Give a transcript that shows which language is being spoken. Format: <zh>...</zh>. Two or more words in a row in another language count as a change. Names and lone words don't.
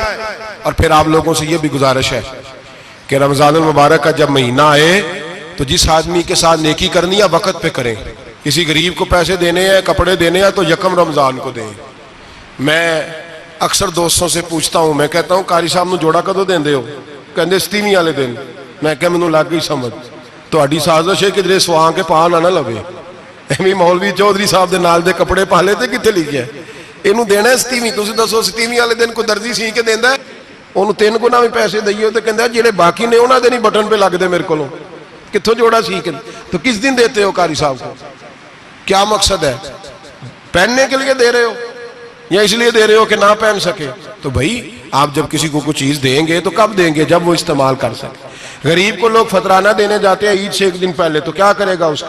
<ur>اور پھر آپ لوگوں سے یہ بھی گزارش ہے کہ رمضان المبارک کا جب مہینہ آئے تو جس آدمی کے ساتھ نیکی کرنی ہے وقت پہ کریں. کسی غریب کو پیسے دینے ہیں، کپڑے دینے ہیں تو یکم رمضان کو دیں. میں اکثر دوستوں سے پوچھتا ہوں، میں کہتا ہوں</ur> <pa>قاری صاحب نو جوڑا کدو دیندے ہو؟ کہندے ستیویں والے دن. میں کہا مینوں لگ گئی سمجھ، تہاڈی سازش ہے کدھر سواں کے پا نہ لوے. ایویں مولوی چودھری صاحب دے نال دے کپڑے پا لے تے کتے لکھیا ہے اینوں دینا ہے ستیویں. تسی دسو ستیویں والے دن کو درزی سی کے دیندا ہے، اونوں 3 گنا بھی پیسے دئیے تے کہندا جڑے باقی نے انہاں دے نہیں بٹن پہ لگ دے میرے کولوں، کتھوں جوڑا سی کے.</pa> <ur>تو کس دن دیتے ہو قاری صاحب کو؟ کیا مقصد ہے؟ پہننے کے لیے دے رہے ہو یا اس لیے دے رہے ہو کہ نہ پہن سکے؟ تو بھائی آپ جب کسی کو کچھ چیز دیں گے تو کب دیں گے؟ جب وہ استعمال کر سکے. غریب کو لوگ فطرانہ دینے جاتے ہیں عید سے 1 دن پہلے، تو کیا کرے گا اس کا؟</ur>